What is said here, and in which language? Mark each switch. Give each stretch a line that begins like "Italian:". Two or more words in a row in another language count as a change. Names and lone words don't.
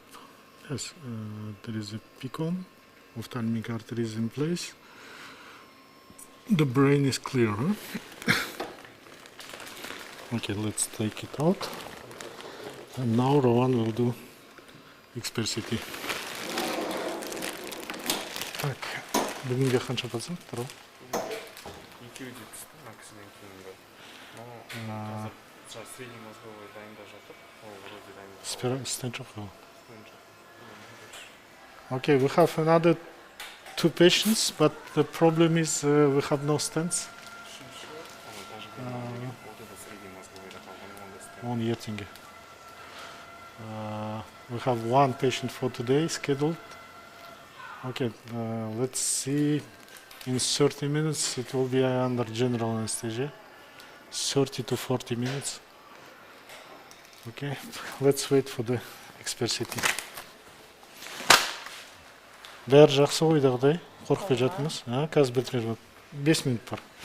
English: Yes, there is a picon. Ophthalmic artery is in place. The brain is clear, huh? Okay, let's take it out. And now Rowan will do XPER-CT.
Kazakh: Так, бүгінге қанша пациент тұр? Екеуі де түсті акцидент кейінгі. Қазір
Russian: средний мозговой
Kazakh: дайында жатыр. Ол вроде дайында. Стент жоқ қой.
English: Okay, we have another 2 patients, but the problem is we have no stents.
Kazakh: On ертеңге.
English: We have 1 patient for today scheduled. Okay, let's see. In 30 minutes it will be under general anesthesia. 30 to 40 minutes. Okay, let's wait for the XPER-CT.
Kazakh: Бәрі жақсы ойдағыдай, қорқпай жатыңыз. Қазір бітірер болады. 5 минут бар.